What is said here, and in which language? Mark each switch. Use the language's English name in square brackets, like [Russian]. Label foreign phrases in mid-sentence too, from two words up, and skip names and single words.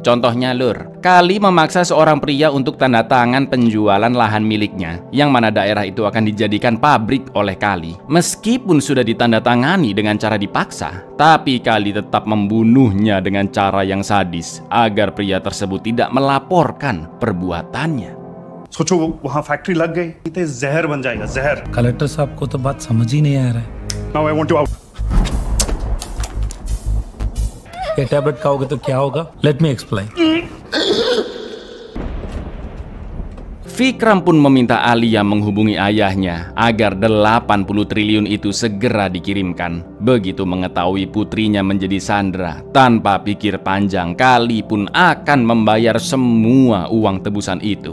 [Indonesian] Contohnya lur, Kali memaksa seorang pria untuk tanda tangan penjualan lahan miliknya, yang mana daerah itu akan dijadikan pabrik oleh Kali. Meskipun sudah ditandatangani dengan cara dipaksa, tapi Kali tetap membunuhnya dengan cara yang sadis agar pria tersebut tidak melaporkan perbuatannya. [Hindi] सोचो वहाँ फैक्ट्री लग गई तो जहर बन जाएगा जहर. कलेक्टर साहब को तो बात समझ ही नहीं आ रहा है. [English] now I want to out. [Hindi] ये टैबलेट खाओगे तो क्या होगा? [English] let me explain. [Indonesian] Vikram pun meminta Alia menghubungi ayahnya agar 80 triliun itu segera dikirimkan. Begitu mengetahui putrinya menjadi sandera, tanpa pikir panjang Kali pun akan membayar semua uang tebusan itu.